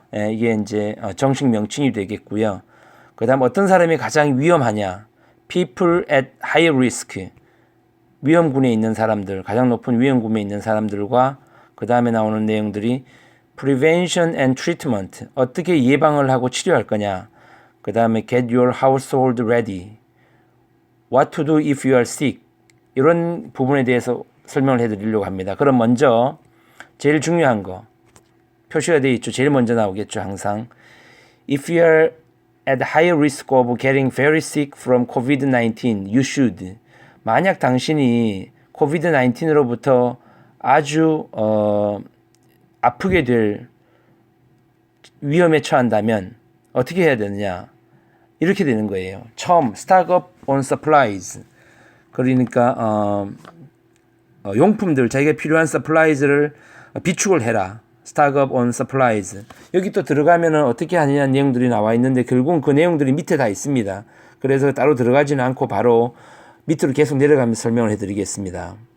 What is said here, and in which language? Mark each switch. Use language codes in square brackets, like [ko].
[ko] 이게 이제 정식 명칭이 되겠고요. 그다음 어떤 사람이 가장 위험하냐? [en] People at high risk. [ko] 위험군에 있는 사람들, 가장 높은 위험군에 있는 사람들과 그 다음에 나오는 내용들이 [en] prevention and treatment. [ko] 어떻게 예방을 하고 치료할 거냐? 그 다음에 [en] get your household ready. What to do if you are sick. [ko] 이런 부분에 대해서 설명을 해드리려고 합니다. 그럼 먼저 제일 중요한 거 표시가 되어 있죠. 제일 먼저 나오겠죠. [en] 항상 If you are at high risk of getting very sick from COVID-19, you should. [ko] 만약 당신이 COVID-19으로부터 아주 아프게 될 위험에 처한다면 어떻게 해야 되느냐? 이렇게 되는 거예요. [en] 처음 stock up on supplies. [ko] 그러니까 용품들 자기가 필요한 supplies를 비축을 해라. [en] stock up on supplies. [ko] 여기 또 들어가면은 어떻게 하느냐 내용들이 나와 있는데 결국은 그 내용들이 밑에 다 있습니다. 그래서 따로 들어가지는 않고 바로 밑으로 계속 내려가면서 설명을 해드리겠습니다.